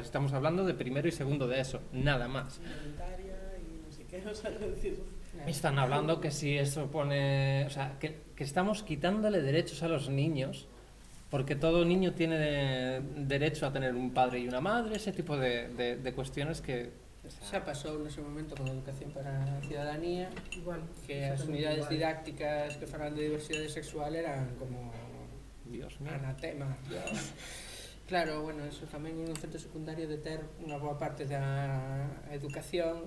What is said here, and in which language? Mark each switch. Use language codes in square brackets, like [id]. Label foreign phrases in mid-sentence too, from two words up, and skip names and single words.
[es] Estamos hablando de primero y segundo de eso, nada más. Están hablando que si eso pone... O sea, que estamos quitándole derechos a los niños, porque todo niño tiene derecho a tener un padre y una madre, ese tipo de cuestiones que... [gl] Xa pasou nese momento con a Educación para a Ciudadanía, igual que as unidades didácticas que falan de diversidade sexual eran como [es] Dios mío. [gl] anatema. Dios. Claro, bueno, eso tamén é un efecto secundario de ter unha boa parte da educación